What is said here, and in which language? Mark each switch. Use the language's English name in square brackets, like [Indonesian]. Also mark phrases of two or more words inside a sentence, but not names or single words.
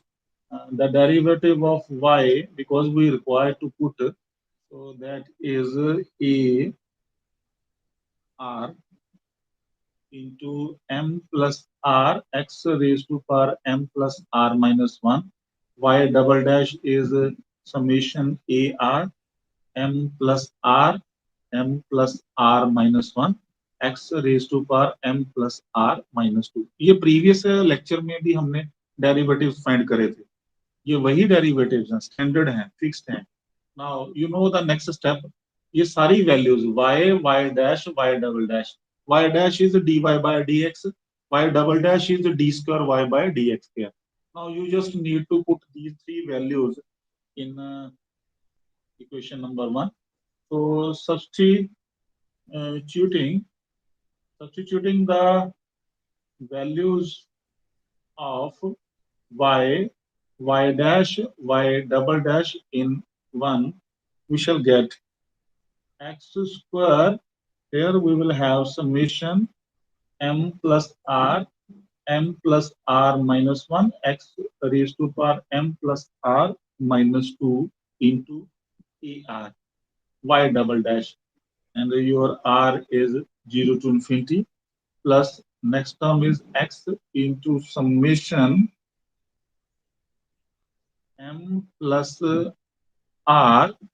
[English] The derivative of y, because we require to put, so that is a r into m plus r x raised to power m plus r minus 1. Y double dash is summation a r m plus r minus 1 x raised to power m plus r minus 2. [Hindi] ये [English] previous lecture [Hindi] में भी हमने [English] derivatives find [Hindi] करे थे. ये वही डेरिवेटिव्स हैं, स्टैंडर्ड हैं, फिक्स्ड हैं. [English] now you know the next step. [Hindi] ये सारी [English] वैल्यूज y y dash y double dash, y dash is dy by dx, y double dash is d square y by dx square. Now you just need to put these three values in equation number 1. So substituting the values of y, y dash, y double dash in 1, we shall get x square Here we will have summation m plus r, m plus r minus 1 x raised to power m plus r minus 2 into er y double dash, and your r is 0 to infinity, plus next term is x into summation m plus r.